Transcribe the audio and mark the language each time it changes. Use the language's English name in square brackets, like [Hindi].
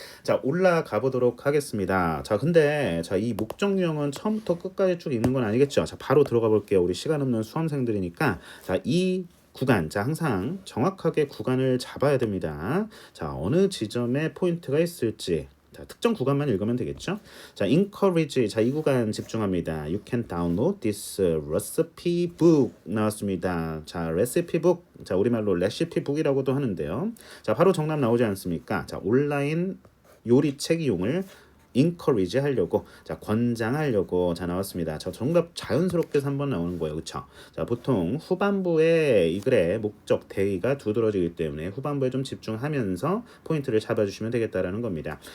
[Korean] 자, 올라가 보도록 하겠습니다. 자, 근데 자, 이 목적 유형은 처음부터 끝까지 쭉 읽는 건 아니겠죠. 자, 바로 들어가 볼게요. 우리 시간 없는 수험생들이니까 자, 이 구간, 자, 항상 정확하게 구간을 잡아야 됩니다. 자, 어느 지점에 포인트가 있을지 자, 특정 구간만 읽으면 되겠죠. 자, encourage. 자, 이 구간 집중합니다. [English] You can download this recipe book [Korean] 나왔습니다. 자, recipe book. 자, 우리말로 레시피 북이라고도 하는데요. 자, 바로 정답 나오지 않습니까? 자, 온라인 요리책 이용을 encourage 하려고 자, 권장하려고 자, 나왔습니다. 자, 정답 자연스럽게 3번 나오는 거예요. 그쵸? 자, 보통 후반부에 이 글의 목적 대의가 두드러지기 때문에 후반부에 좀 집중하면서 포인트를 잡아주시면 되겠다라는 겁니다.